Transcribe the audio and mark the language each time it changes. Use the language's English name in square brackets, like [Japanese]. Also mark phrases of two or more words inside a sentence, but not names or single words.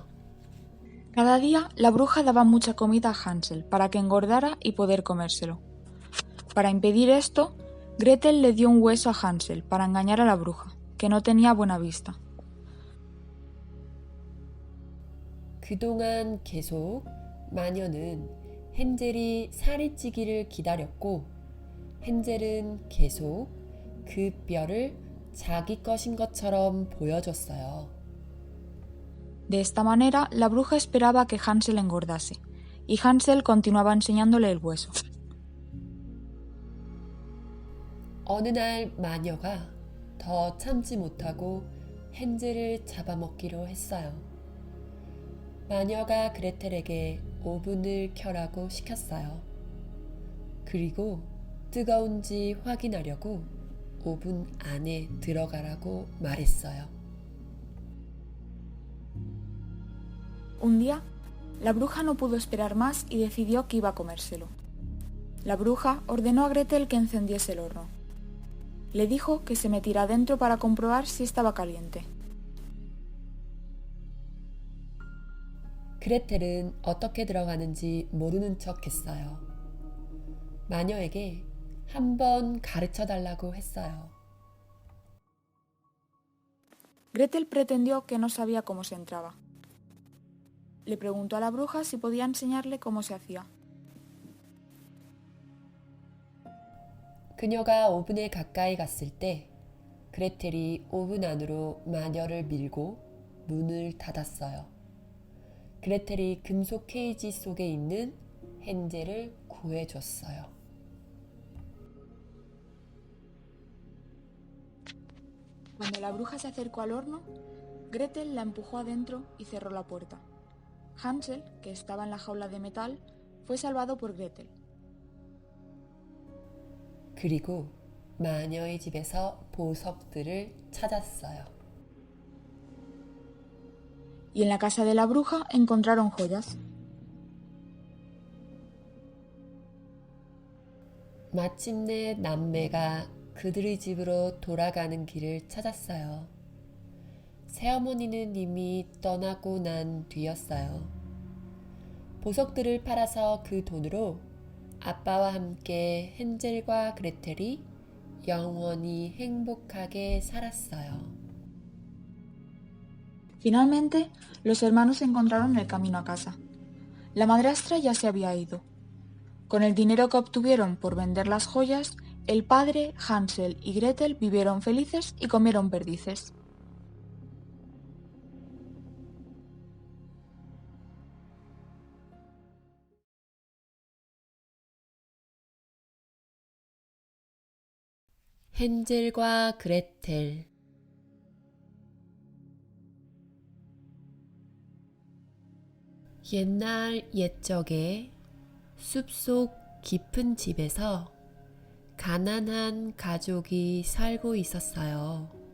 [Spanish] Cada día, la bruja daba mucha comida a Hansel para que engordara y poder comérselo. Para impedir esto, Gretel le dio un hueso a Hansel para engañar a la bruja, que no tenía buena vista. [Korean] 그동안 계속 마녀는 헨젤이 살이 찌기를 기다렸고 헨젤은 계속 그 뼈를 자기 것인 것처럼 보여줬어요. [Spanish] De esta manera, la bruja esperaba que Hansel engordase, y Hansel continuaba enseñándole el hueso. [Korean] 어느 날 마녀가 더 참지 못하고 헨젤을 잡아먹기로 했어요. 마녀가 그레텔에게 오븐을 켜라고 시켰어요. 그리고 뜨거운지 확인하려고 오븐 안에 들어가라고 말했어요. [Spanish] Un día, la bruja no pudo esperar más y decidió que iba a comérselo. La bruja ordenó a Gretel que encendiese el horno. Le dijo que se metiera dentro para comprobar si estaba caliente. [Korean] 그레텔은 어떻게 들어가는지 모르는 척 했어요. 마녀에게 한번 가르쳐 달라고 했어요. [Spanish] Gretel pretendió que no sabía cómo se entraba. Le preguntó a la bruja si podía enseñarle cómo se hacía. [Korean] 그녀가 오븐에 가까이 갔을 때 그레텔이 오븐 안으로 마녀를 밀고 문을 닫았어요. 그레텔이 금속 케이지 속에 있는 헨젤을 구해줬어요. [Spanish] Cuando la bruja se acercó al horno, Gretel la empujó adentro y cerró la puerta. Hansel, que estaba en la jaula de metal, fue salvado por Gretel. [Korean] 그리고 마녀의 집에서 보석들을 찾았어요. [Spanish] Y en la casa de la bruja encontraron joyas. [Korean] 마침내 남매가 그들의 집으로 돌아가는 길을 찾았어요. 새어머니는 이미 떠나고 난 뒤였어요. 보석들을 팔아서 그 돈으로 아빠와 함께 헨젤과 그레텔이 영원히 행복하게 살았어요. [Spanish] Finalmente, los hermanos encontraron el camino a casa. La madrastra ya se había ido. Con el dinero que obtuvieron por vender las joyas, el padre, Hansel y Gretel vivieron felices y comieron perdices. [Korean] 헨젤과 그레텔. 옛날 옛적에 숲속 깊은 집에서 가난한 가족이 살고 있었어요.